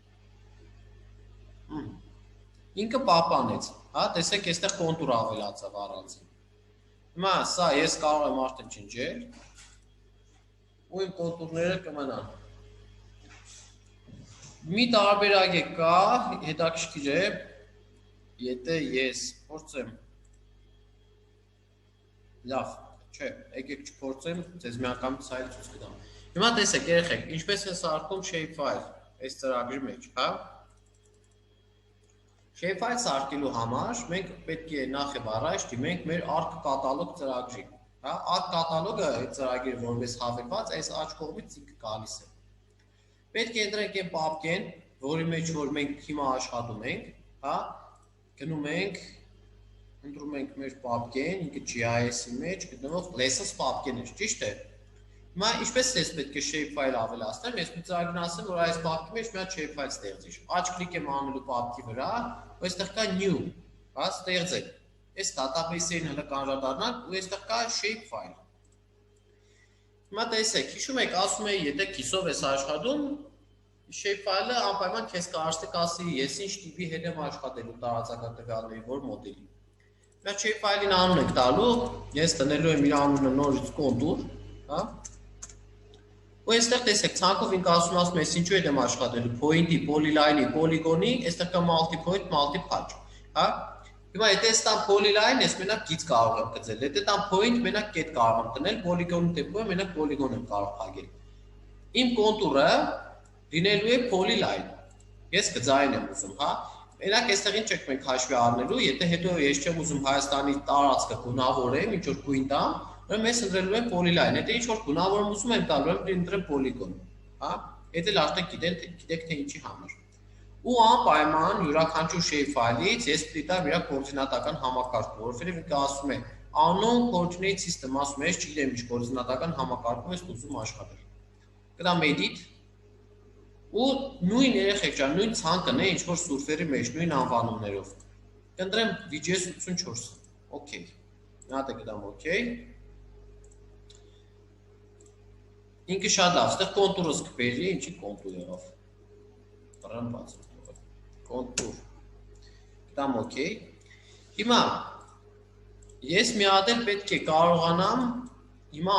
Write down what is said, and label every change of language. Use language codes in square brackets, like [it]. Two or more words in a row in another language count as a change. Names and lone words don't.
[hy] Ինքը պահպանեց, հա, տեսեք, այստեղ contour ավելացավ առանձին։ Հիմա սա ես կարող եմ արդեն ջնջել, ու իմ contour-ները կմնան։ Մի տարբերակ է կա, հետաքրքիր է, եթե ես փորձեմ, լավ, չէ, եկեք չփորձեմ, ձեզ մի անգամ ցայլ ցույց կտամ։ Հիմա տեսեք, երեխեք, ինչպես է սարքում [en] shape file [hy] այս ծրագրի մեջ, հա։ [en] Shape file [hy] սարքելու համար մենք պետք է նախ եւ առաջ դիմենք մեր [en] arc catalog [hy] ծրագրին, հա, [en] arc catalog-ը [hy] այդ ծրագիրը որպես հավելված այս աջ կողմից ինքը գալիս է։ Պետք է ընտրենք այն պապկեն, որի մեջ որ մենք հիմա աշխատում ենք, հա, գնում ենք, ընտրում ենք մեր պապկեն, ինքը GIS-ի մեջ գտնվող lessons պապկեն է, ճիշտ է։ Հիմա ինչպես ես պետք է [en] shape file [hy] ավելացնեմ, ես մի ծրագիր ասեմ, որ այս պապկի մեջ մի հատ [en] shape file [hy] ստեղծի։ Աջ կլիկ եմ անելու պապկի վրա, ու այստեղ կա new, հա, ստեղծեք։ Այս database-ին հələ կանրադառնանք, ու այստեղ կա [en] shape file։ [hy] Հիմա տեսեք, հիշում եք, ասում էի, եթե կիսով ես աշխատում, [en] shape file-ը [hy] անպայման քեզ կասի, ես ինչ տիպի հետ եմ աշխատելու տարածական տվյալների, որ մոդելի։ Հիմա [en] shape file-ին [hy] անուն եք տալու, ես տնելու եմ իր անունը նորից contour, հա։ Ու այստեղ տեսեք, ցանկով ինքը ասում ես ինչու եմ աշխատելու, point-ի, polyline-ի, polygon-ի, այստեղ կա [en] multi-point, multi-patch, [hy] հա։ Հիմա եթե ես տամ polyline, ես մենակ գիծ կարող եմ գծել, եթե տամ point, մենակ կետ կարող եմ տնել, polygon-ի դեպքում մենակ polygon եմ կարող փակել։ Իմ կոնտուրը լինելու է polyline։ Ես գծային եմ ուզում, հա։ Մենակ այստեղ ինչ եք մենք հաշվի առնելու, եթե հետո ես չեմ ուզում Հայաստանի տարածքը գունավորեմ, ինչ որ գույն տամ, ուրեմն ես ընտրելու եմ polyline, եթե ինչ որ գունավորում ուզում եմ տալու եմ ընտրեմ polygon, հա։ Եթե արդեն գիտեք թե ինչի համար։ Ու անպայման յուրաքանչյուր [en] shape file-ից [hy] ես պետք է իր կոորդինատական համակարգը, որովհետև ինքը ասում է [en] unknown coordinate system, [hy] ասում է, ես չգիտեմ ինչ կոորդինատական համակարգով ես ուզում աշխատել։ Կդամ edit ու նույն երեխեք ջան, նույն ցանկն է, ինչ որ սուրֆերի մեջ, նույն անվանումներով։ Կընտրեմ VGS 84, OK։ Մի հատ կդամ OK։ Ինքը շատ լավ, այստեղ կոնտուրս կբերի, ինչի կոնտուր եղավ։ Բռան բացում։ Contour, կտամ OK, հիմա ես մի հատ էլ պետք է կարողանամ հիմա